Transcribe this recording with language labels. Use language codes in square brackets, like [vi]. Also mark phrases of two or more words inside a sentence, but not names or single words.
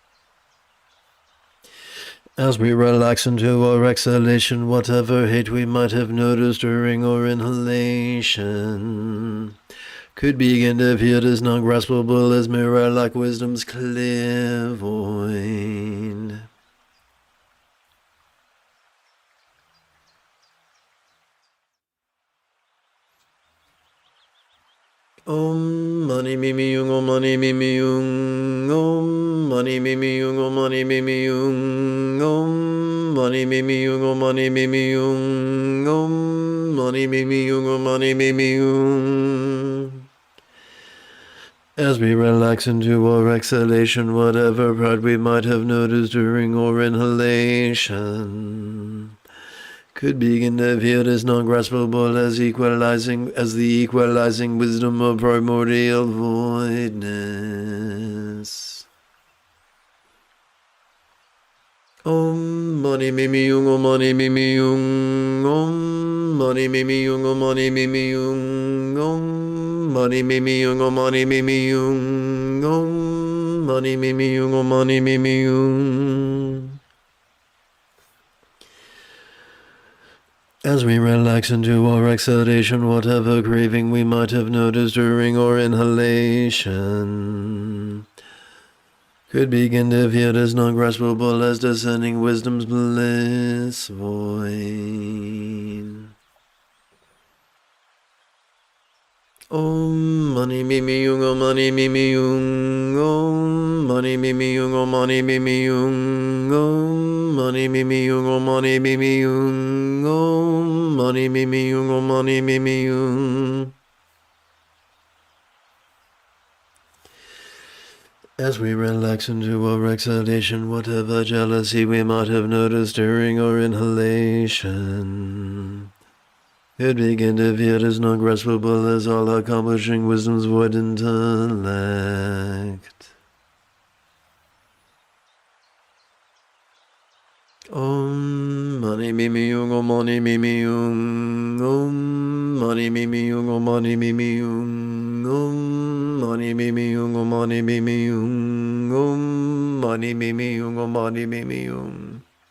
[en] As we relax into our exhalation, whatever hate we might have noticed during our inhalation could begin to appear as non-graspable as mirror-like wisdom's clear void. [sa] Om mani mimi yung, om mani mimi yung, om mani mimi yung, om mani mimi yung, om mani mimi yung, om mani mimi yung, om mani mimi yung, om mani mimi yung. [en] As we relax into our exhalation, whatever pride we might have noticed during our inhalation could begin to appear as non-graspable as the equalizing wisdom of primordial voidness. [sa] Om mani mimi yung, om mani mimi yung, om mani mimi yung, om mani mimi yung, om mani mimi yung, om mani mimi yung, om mani mimi yung, om mani mimi yung. [en] As we relax into our exhalation, whatever craving we might have noticed during our inhalation could begin to appear as non-graspable as descending wisdom's bliss void. [sa] Om mani mimi yung, om mani mimi yung, om mani mimi yung, om mani mimi yung, om mani mimi yung, om mani mimi yung, om mani mimi yung, om mani mimi yung. [en] As we relax into our exhalation, whatever jealousy we might have noticed during our inhalation could begin to appear as non-graspable as all-accomplishing wisdom's void intellect. [sa] Om mani mimi yung, om mani mimi yung, om mani mimi yung, om mani mimi yung, om mani mimi yung, om mani mimi yung, om mani mimi yung, om mani mimi yung.